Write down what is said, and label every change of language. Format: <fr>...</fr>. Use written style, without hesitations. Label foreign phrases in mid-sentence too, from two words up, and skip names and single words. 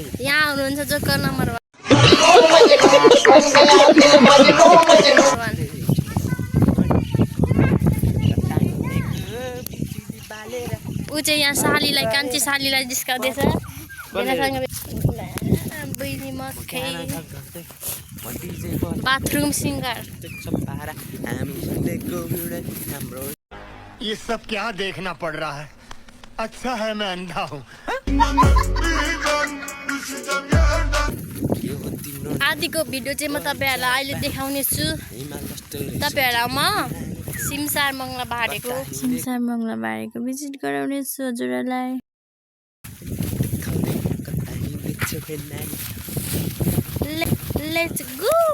<ne>यहाँ हुनुहुन्छ जोकर नम्बर 1 ऊ चाहिँ यहाँ सालीलाई कान्छी सालीलाई जिस्काउँदैछ बहिनी मक्खै बाथरूम सिङ्गार</ne> <hi>ये सब क्या देखना पड़ रहा है अच्छा है मैं अंधा हूँ</hi> <ne>आदिको भिडियो चाहिँ म तपाईँहरूलाई अहिले देखाउने छु तपाईँहरूलाई म सिमसार मङ्गला बारेको भिजिट गराउने छु हजुरहरूलाई</ne> <en>Let's go!</en>